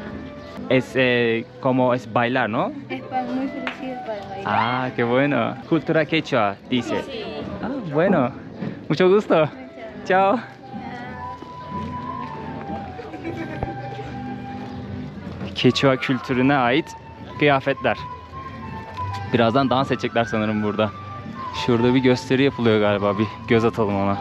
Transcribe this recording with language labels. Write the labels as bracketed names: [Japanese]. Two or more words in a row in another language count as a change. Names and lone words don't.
[Spanish] es como es bailar, ¿no? Es muy parecido para bailar. Ah, qué bueno. Cultura quechua, dice. Ah, bueno. Mucho gusto. Chao. [Turkish] Quechua kültürüne ait kıyafetler. Birazdan dans edecekler sanırım burada. Şurada bir gösteri yapılıyor galiba. Bir göz atalım ona.